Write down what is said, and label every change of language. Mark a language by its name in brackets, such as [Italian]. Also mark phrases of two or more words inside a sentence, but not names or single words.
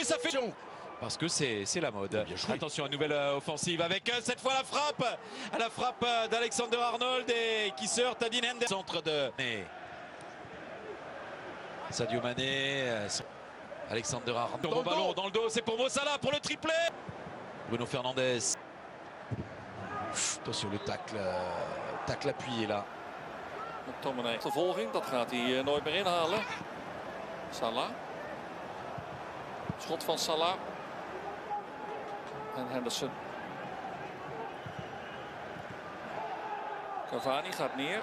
[French] Ça fait parce que c'est la mode. Attention à une nouvelle offensive avec cette fois la frappe d'Alexander Arnold et qui se heurte à Dean Henderson. Centre de Sadio Mané. Alexander Arnold. Bon ballon dans le dos, c'est pour Mo Salah pour le triplé. Bruno Fernandes. Attention le tacle appuyé là. McTominay. [Dutch] Vervolging, dat gaat hij nooit meer inhalen. Salah. Schot van Salah. En Henderson. Cavani gaat neer.